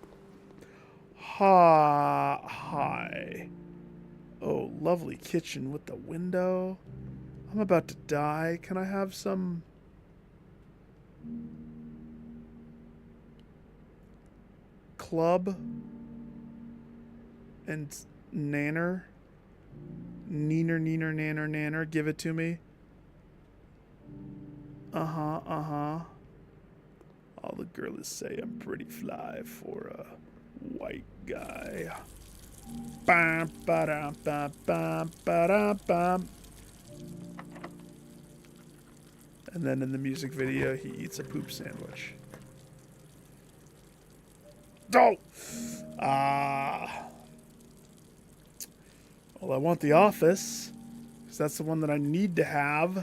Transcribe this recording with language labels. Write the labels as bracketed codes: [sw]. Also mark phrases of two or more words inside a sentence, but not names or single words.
[en] Hi. Oh, lovely kitchen with the window. I'm about to die. Can I have some club and nanner? Neener, neener, nanner, nanner. Give it to me. Uh-huh, uh-huh. All the girls say I'm pretty fly for a white guy. Bam, ba-dum, bam, bam, ba-dum, bam. And then in the music video, he eats a poop sandwich. Oh! Well, I want The Office, because that's the one that I need to have.